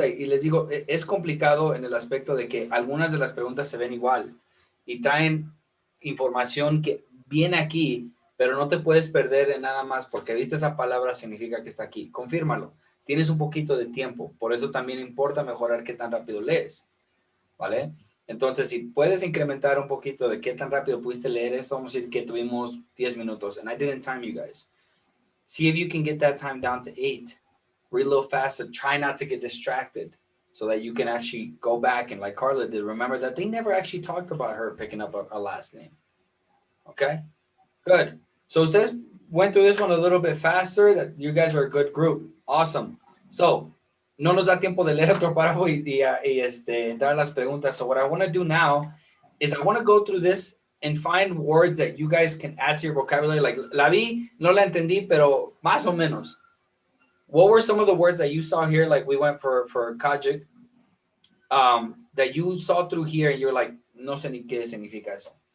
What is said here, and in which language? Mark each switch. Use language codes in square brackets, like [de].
[es] Y les digo, es complicado en el aspecto de que algunas de las preguntas se ven igual y traen información que viene aquí, pero no te puedes perder en nada más porque viste esa palabra significa que está aquí. Confírmalo. Tienes un poquito de tiempo. Por eso también importa mejorar qué tan rápido lees. ¿Vale? Entonces, si puedes incrementar un poquito de qué tan rápido pudiste leer esto, vamos a decir que tuvimos 10 minutos. [en] And I didn't time you guys. See if you can get that time down to 8. Read a little faster. Try not to get distracted so that you can actually go back and, like Carla did, remember that they never actually talked about her picking up a last name. Okay? Good. So [es] ustedes [en] went through this one a little bit faster. That you guys are a good group. Awesome. [es] So, no nos da tiempo de leer otro párrafo y entrar a las preguntas. [en] So what I want to do now is I want to go through this and find words that you guys can add to your vocabulary. [es] Like, la vi, no la entendí, pero más o menos. [en] What were some of the words that you saw here? Like we went for Kajik, that you saw through here and you're like, [es] no sé ni qué significa eso.